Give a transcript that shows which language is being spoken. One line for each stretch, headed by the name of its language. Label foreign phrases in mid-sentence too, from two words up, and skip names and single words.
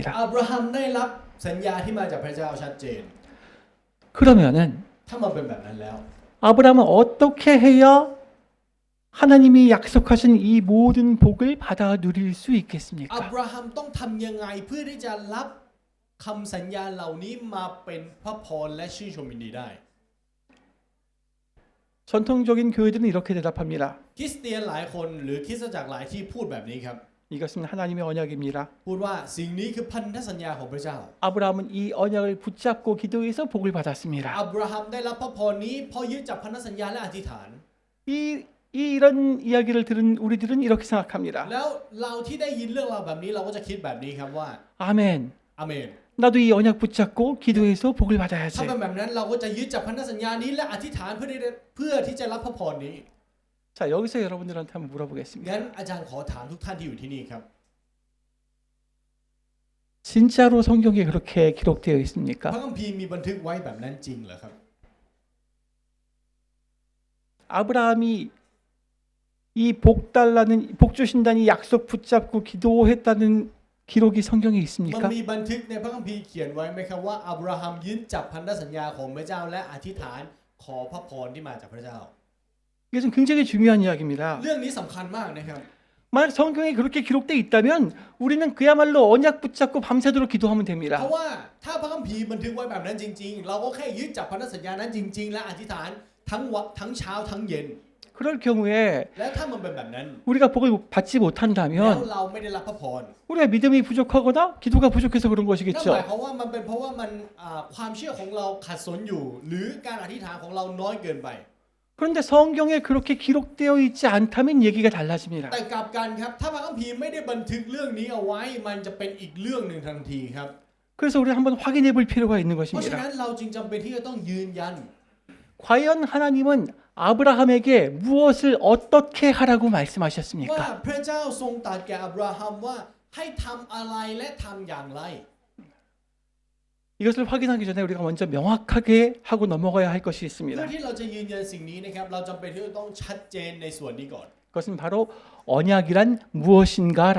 Thai: อับราฮัมได้รับสัญญาที่มาจากพระเจ้าชัดเจน
Korean: 그러면은
Thai: ถ้ามันเป็นแบบนั้นแล้ว
Korean: 아브라함은 어떻게 해야 하나님이 약속하신 이 모든 복을 받아 누릴 수
Thai: อับ
Korean: 있겠습니까?
Thai: ราฮัมต้องทำยังไงเพื่อที่จะรับคำสัญญาเหล่านี้มาเป็นพระพรและชื่นชมยินดีได้
Korean: 전통적인 교회들은 이렇게 대답합니다.
Thai: คริสเตียนหลายคนหรือคริสตจักรหลายที่พูดแบบนี้ครับ
Korean: 이것은 하나님의 언약입니다.
Thai: พูดว่าสิ่งนี้คือพันธสัญญาของพระเจ้า
Korean: 아브라함은 이 언약을 붙잡고 기도해서 복을 받았습니다.
Thai: อับราฮัมได้รับพระพรนี้เพราะยึดจับพันธสัญญาและอธิษฐาน
Korean: 이런 이야기를 들은 우리들은 이렇게 생각합니다.
Thai: แล้วเราที่ได้ยินเรื่องราวแบบนี้เราก็จะคิดแบบนี้ครับว่า
Korean: 아멘.
Thai: อาเมน
Korean: 나도 이 언약 붙잡고 기도해서 복을
Thai: ถ้า
Korean: 받아야지.
Thai: เป็นแบบนั้นเราก็จะยึดจับพันธสัญญานี้และอธิษฐานเพื่อที่จะรับพระพรนี้
Korean: 자, 여기서 여러분들한테 한번 물어보겠습니다.
Thai: งั้นอาจารย์ขอถามทุกท่านที่อยู่ที่นี่ครับ
Korean: 진짜로 성경에 그렇게 기록되어
Thai: พระ
Korean: 있습니까?
Thai: คัมภีร์มีบันทึกไว้แบบนั้นจริงเหรอครับ
Korean: 아브라함이 이 복 달라는 복 주신다는 약속 붙잡고 기도했다는 기록이 성경에
Thai: มัน
Korean: 있습니까?
Thai: มีบันทึกในพระคัมภีร์เขียนไว้ไหมครับว่าอับราฮัมยึดจับพันธสัญญาของพระเจ้าและอธิษฐานขอพระพรที่มาจากพระเจ้า
Korean: 이것은 굉장히 중요한 이야기입니다.
Thai: เรื่องนี้สำคัญมากนะครับ
Korean: 만약 성경에 그렇게 기록되어 있다면 우리는 그야말로 언약 붙잡고 밤새도록 기도하면
Thai: เพ
Korean: 됩니다.
Thai: ราะว่าถ้าพระคัมภีร์บันทึกไว้แบบนั้นจริงๆ เราก็แค่ยึดจับพันธสัญญานั้นจริงๆ และอธิษฐานทั้งเช้าทั้งเย็น
Korean: 그럴 경우에
Thai: และถ้ามันเป็นแบบนั้น
Korean: 우리가 복을 받지
Thai: แล้ว
Korean: 못한다면
Thai: เราไม่ได้รับพระพร
Korean: 우리가 믿음이 부족하거나 기도가 부족해서 그런
Thai: นั่นหมาย
Korean: 것이겠죠.
Thai: ความว่ามันเป็นเพราะว่ามันความเชื่อของเราขัดสนอยู่ หรือการอธิษฐานของเราน้อยเกินไป
Korean: 그런데 성경에 그렇게 기록되어 있지 않다면 얘기가 달라집니다.
Thai: แต่กลับกันครับถ้าพระคัมภีร์ไม่ได้บันทึกเรื่องนี้เอาไว้มันจะเป็นอีกเรื่องหนึ่งทันทีครับ
Korean: 그래서 우리 한번 확인해 볼 필요가 있는
Thai: เพราะฉะ
Korean: 것입니다.
Thai: นั้นเราจึงจำเป็นที่จะต้องยืนยัน
Korean: 과연 하나님은 아브라함에게 무엇을 어떻게 하라고
Thai: ว่า
Korean: 말씀하셨습니까?
Thai: พระเจ้าทรงตรัสแก่อับราฮัมว่าให้ทำอะไรและทำอย่างไร
Korean: 이것을 확인하기 전에 우리가 먼저 명확하게 하고 넘어가야 할 것이
Thai: เพื่
Korean: 있습니다.
Thai: อที่เราจะยืนยันสิ่งนี้นะครับเราจำเป็นที่จะต้องชัดเจนในส่วนนี้ก่อน
Korean: 그것은 바로 언약이란 무엇인가라는